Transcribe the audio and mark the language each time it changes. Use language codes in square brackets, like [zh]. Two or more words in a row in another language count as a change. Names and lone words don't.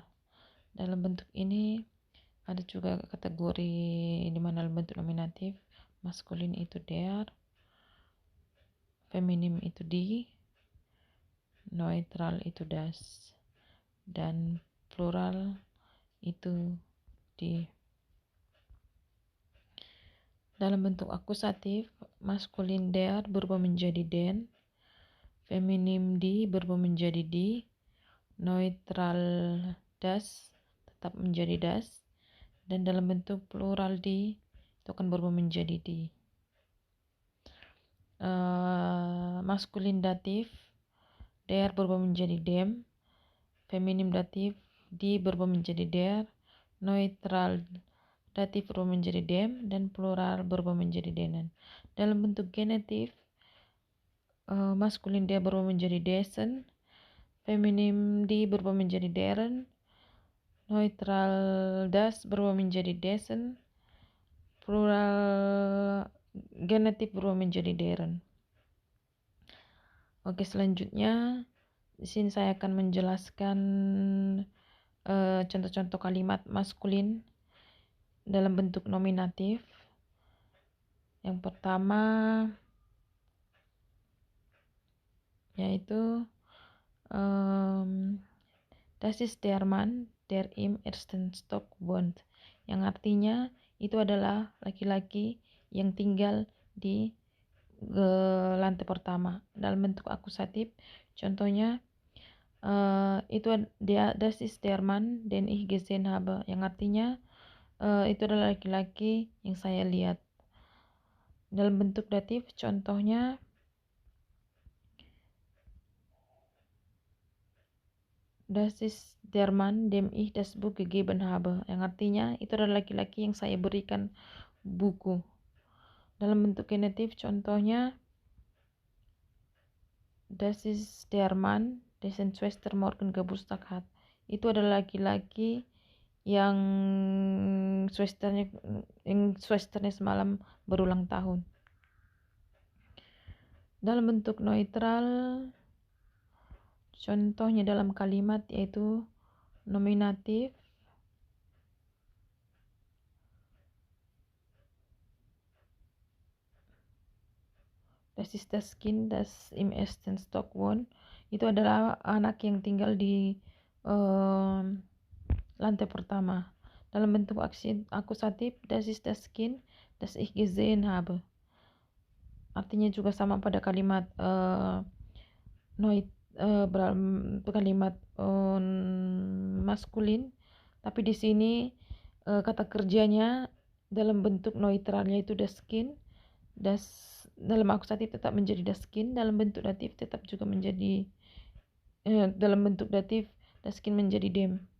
[id] Dalam bentuk ini ada juga kategori di mana dalam bentuk nominatif maskulin itu der, feminim itu die, neutral itu das, dan plural itu die. Dalam bentuk akusatif, maskulin der berubah menjadi den, feminim die berubah menjadi die, neutral das tetap menjadi das, dan dalam bentuk plural die itu akan berubah menjadi die. Maskulin datif der berubah menjadi dem, feminim datif die berubah menjadi der, neutral datif berubah menjadi dem, dan plural berubah menjadi denen. Dalam bentuk genetif, maskulin der berubah menjadi desen, feminim die berubah menjadi deren, neutral das berubah menjadi desen, plural genetif berubah menjadi deren. Oke, selanjutnya di sini saya akan menjelaskan contoh-contoh kalimat maskulin dalam bentuk nominatif. Yang pertama yaitu [de] das ist der Mann, der im ersten Stock wohnt, [id] yang artinya itu adalah laki-laki yang tinggal di lantai pertama. Dalam bentuk akusatif, contohnya itu [de] das ist der Mann, den ich gesehen habe, [id] yang artinya itu adalah laki-laki yang saya lihat. Dalam bentuk datif, contohnya [de] das ist der Mann, dem ich das Buch gegeben habe, [id] yang artinya itu adalah laki-laki yang saya berikan buku. Dalam bentuk genetif, contohnya [de] das ist der Mann, dessen Schwester morgen Geburtstag hat, [id] itu adalah laki-laki yang Schwesternya semalam berulang tahun. Dalam bentuk neutral, contohnya dalam kalimat yaitu nominatif, [de] das ist das Kind, das im ersten Stock wohnt, [id] itu adalah anak yang tinggal di lantai pertama. Dalam bentuk akusatif, [de] das ist das Kind, das ich gesehen habe, [id] artinya juga sama pada kalimat kalimat maskulin, tapi di sini kata kerjanya dalam bentuk neutralnya itu [de] das Kind, [id] dalam akusatif tetap menjadi [de] das Kind, [id] dalam bentuk datif tetap juga menjadi dalam bentuk datif [de] das Kind [id] menjadi dem.